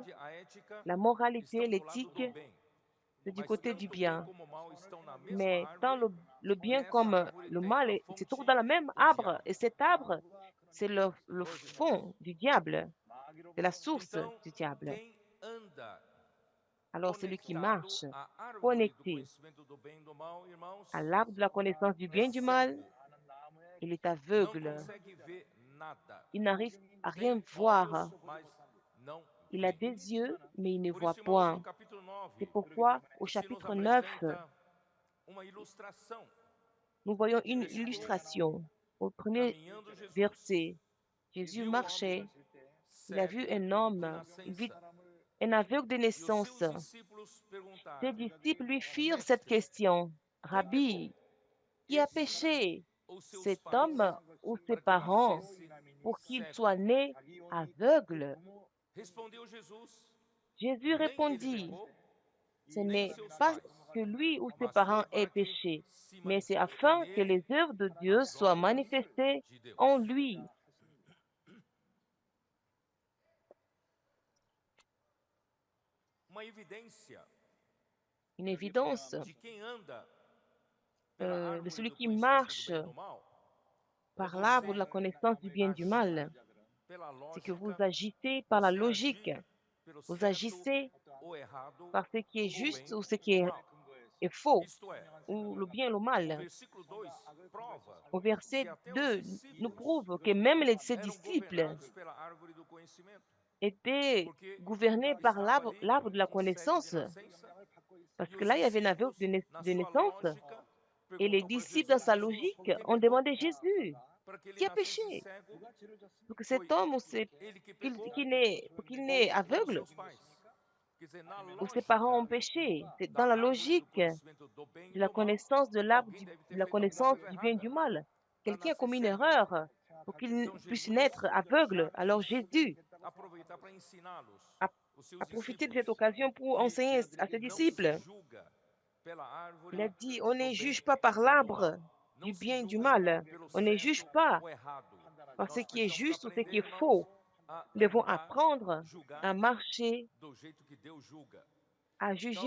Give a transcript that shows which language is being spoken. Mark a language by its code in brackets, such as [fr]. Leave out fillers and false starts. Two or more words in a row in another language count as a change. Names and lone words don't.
[fr] La moralité, l'éthique, c'est du côté du bien. Mais tant le bien comme le mal se trouvent dans le même arbre. Et cet arbre C'est le fond du diable, c'est la source [pt] Então, [fr] du diable. [pt] quem anda [fr] Alors celui qui [pt] conectado [fr] marche, [pt] à árvore do [fr] connecté [pt] conhecimento do bem e do mal, irmãos, [fr] à l'arbre de la connaissance du [pt] é [fr] bien et du mal, [pt] cego, [fr] il est [pt] não [fr] aveugle. [pt] consegue ver nada. [fr] Il n'arrive à rien [pt] Tem olhos, [fr] voir. [pt] mas não [fr] Il a [pt] vê. [fr] des yeux, mais il ne [pt] Por [fr] voit [pt] isso, irmãos, no [fr] point. [pt] capítulo [fr] C'est [pt] 9, [fr] pourquoi au [pt] se nos [fr] chapitre 9, [pt] apresenta uma ilustração. [fr] nous voyons [pt] No [fr] une [pt] versículo 1, [fr] illustration. Au premier [pt] caminhando Jesus [fr] verset, [pt] e [fr] Jésus [pt] viu o homem [fr] marchait, il a vu [pt] cego [fr] un [pt] de [fr] homme, [pt] nascença. [fr] un aveugle de [pt] E os [fr] naissance. [pt] seus discípulos [fr] Ses [pt] perguntaram: [fr] disciples lui firent cette [pt] Mestre, [fr] question. [pt] quem pecou? [fr] Rabbi, qui a [pt] Este [fr] péché, [pt] ou seus [fr] cet [pt] pais, [fr] homme ou ses [pt] para que [fr] parents, [pt] nascesse [fr] pour qu'il [pt] cego? [fr] soit né aveugle? [pt] Respondeu Jesus: [fr] Jésus [pt] Nem ele [fr] répondit, [pt] pecou, [fr] ce [pt] nem [fr] n'est [pt] seus [fr] pas [pt] pais, [fr] que lui ou ses [pt] mas foi [fr] parents aient [pt] para que [fr] péché, [pt] se [fr] mais c'est [pt] manifestem [fr] afin que [pt] nele [fr] les œuvres de Dieu [pt] as [fr] soient [pt] obras [fr] manifestées [pt] de Deus. [fr] en lui. [pt] Uma evidência [fr] Une évidence [pt] de quem anda pela [fr] de [pt] árvore [fr] celui [pt] do [fr] qui [pt] conhecimento do [fr] marche [pt] bem e do mal é [fr] par l'arbre de [pt] você [fr] la connaissance du bien et du [pt] agir [fr] mal, [pt] pela [fr] c'est que vous [pt] lógica, [fr] agissez par la [pt] você [fr] logique, [pt] agir pelo [fr] vous [pt] certo [fr] agissez [pt] ou errado, [fr] par ce qui est [pt] o [fr] juste [pt] bem [fr] ou ce qui [pt] ou o mal. [fr] est faux, [pt] Isto é, [fr] ou le bien et le [pt] o [fr] mal. [pt] versículo 2 prova [fr] Au [pt] que [fr] verset [pt] até os [fr] 2 nous [pt] discípulos [fr] prouve que même ses [pt] eram [fr] disciples [pt] governados pela árvore do conhecimento, [fr] étaient [pt] porque [fr] gouvernés par [pt] estava ali [fr] l'arbre de la [pt] um cego de [fr] connaissance, [pt] nascença [fr] parce [pt] e [fr] que [pt] os [fr] là, il y avait un aveugle [pt] discípulos, na [fr] de [pt] sua [fr] naissance, [pt] lógica, [fr] et les [pt] perguntam para [fr] disciples, dans [pt] Jesus: [fr] sa [pt] Jesus, [fr] logique, [pt] quem [fr] ont [pt] pecou? [fr] demandé Jésus, [pt] Para que ele [fr] qui a [pt] nascesse [fr] péché? [pt] cego, [fr] Pour que cet [pt] foi [fr] homme ou [pt] ele que pecou [fr] pour qu'il naît [pt] ou foram [fr] aveugle, [pt] seus pais? Quer dizer, na [fr] ou ses parents [pt] lógica [fr] ont péché. C'est [pt] da [fr] dans la [pt] árvore do [fr] logique [pt] conhecimento do bem [fr] de [pt] e [fr] la [pt] do mal, [fr] connaissance de l'arbre [pt] alguém deve ter [fr] de la [pt] feito alguma [fr] connaissance [pt] coisa [fr] du bien et [pt] errada [fr] du mal. [pt] para [fr] Quelqu'un a [pt] nascer [fr] commis une [pt] cego. [fr] erreur pour qu'il [pt] Então [fr] puisse [pt] Jesus [fr] naître aveugle. [pt] já [fr] Alors [pt] quis [fr] Jésus [pt] aproveitar para ensiná-los, [fr] a, [pt] os [fr] a [pt] seus [fr] profité de [pt] discípulos, [fr] cette occasion pour [pt] que [fr] enseigner à ses [pt] não se [fr] disciples. [pt] julga pela [fr] Il a [pt] árvore [fr] dit, on [pt] do [fr] ne juge [pt] bem [fr] pas par [pt] ou do mal. [fr] l'arbre [pt] Não [fr] du [pt] se [fr] bien et du [pt] julga [fr] mal. [pt] pelo [fr] On ne juge [pt] certo [fr] pas [pt] ou errado. [fr] par ce [pt] Nós [fr] qui est [pt] precisamos [fr] juste ou ce [pt] aprender, [fr] qui est [pt] irmãos, [fr] faux. [pt] a [fr] Nous devons [pt] andar, [fr] apprendre [pt] julgar [fr] à marcher, [pt] do jeito que Deus julga. [fr] à [pt] Então,